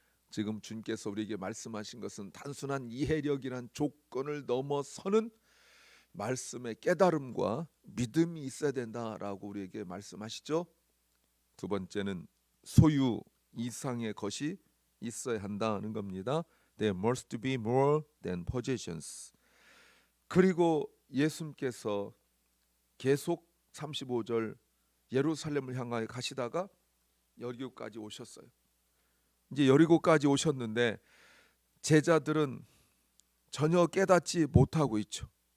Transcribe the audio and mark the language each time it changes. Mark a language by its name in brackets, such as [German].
[Korean] 지금 주님께서 우리에게 말씀하신 것은 단순한 이해력이란 조건을 넘어서는 말씀의 깨달음과 믿음이 있어야 된다라고 우리에게 말씀하시죠. 두 번째는 소유 이상의 것이 있어야 한다는 겁니다. [English] There must be more than possessions. [Korean] 그리고 예수님께서 계속 35절 예루살렘을 향하여 가시다가 여리고까지 오셨어요. 이제 여리고까지 오셨는데 제자들은 전혀 깨닫지 못하고 있죠.